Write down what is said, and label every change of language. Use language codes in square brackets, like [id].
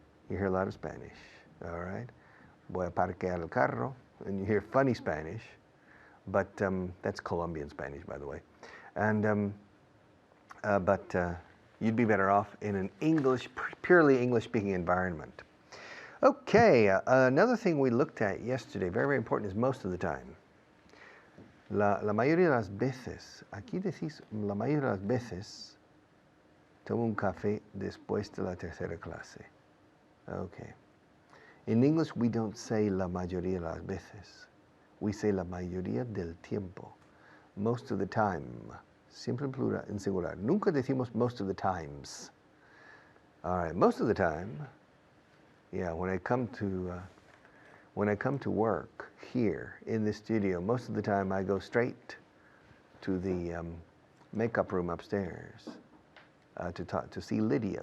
[en] You hear a lot of Spanish, all right? [es] Voy a parquear el carro, [en] and you hear funny Spanish, but that's Colombian Spanish, by the way. And but you'd be better off in an purely English-speaking environment. Okay, another thing we looked at yesterday, very, very important, is most of the time. [es] La mayoría de las veces, aquí decís, la mayoría de las veces, tomo un café después de la tercera clase. Okay. [en] In English, we don't say [es] la mayoría de las veces. [en] We say [es] la mayoría del tiempo. [en] Most of the time. [es] Siempre en plural, en singular. Nunca decimos [en] most of the times. All right, most of the time, yeah, when I come to work here in the studio, most of the time I go straight to the makeup room upstairs to see Lydia.